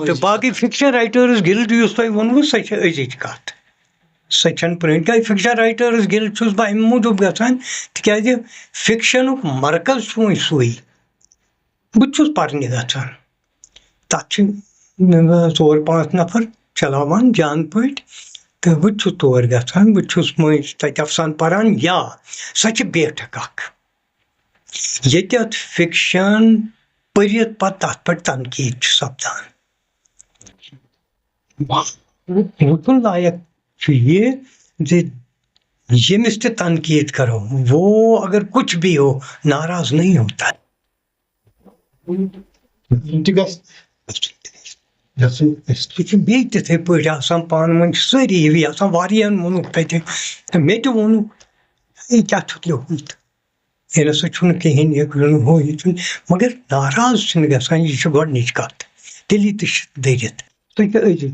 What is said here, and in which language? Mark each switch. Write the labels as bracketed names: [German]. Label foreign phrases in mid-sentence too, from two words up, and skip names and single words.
[Kashmiri] تہٕ باقٕے فِکشن رایٹٲرٕس گِلڈ یُس تۄہہِ ووٚنوٕ سۄ چھِ أزِچ کتھ سۄ چھنہٕ پرٲنۍ کیازِ فِکشن رایٹٲرٕس گِلڈ چھُس بہٕ اَمہِ موٗجوٗب گژھان تِکیازِ فِکشنُک مرکز چھُ وۄنۍ سُے بہٕ تہِ چھُس پرنہِ گژھان تتھ چھِ 4-5 نفر چلاوان جان پٲٹھۍ تہٕ بہٕ تہِ چھُس تور گژھان بہٕ تہِ چھُس مٔنٛزۍ تتہِ افسانہٕ پران یا سۄ چھِ بیٹھک اکھ ییٚتٮ۪تھ فِکشن پٔرِتھ پتہٕ تتھ پٮ۪ٹھ تنقیٖد چھُ سپدان وٕچھُن لایق چھُ یہِ زِ ییٚمِس تہِ تنقیٖد کرو [Urdu] وہ اگر کچھ بھی ہو ناراض نہیں ہوتا [Kashmiri] سُہ چھُ بیٚیہِ تِتھٕے پٲٹھۍ آسان پانہٕ ؤنۍ چھِ سٲری ہِوی آسان واریاہن ووٚنُکھ تَتہِ مےٚ تہِ ووٚنُکھ یہِ کیاہ چھُتھ لیوٗکھمُت یہِ نسا چھُنہٕ کِہینۍ یہِ ہُہ یہِ چھُنہٕ مگر ناراض چھِنہٕ گژھان یہِ چھِ گۄڈنِچ کتھ تیٚلی تہِ چھِ دٔرِتھ سُہ چھِ أزِچ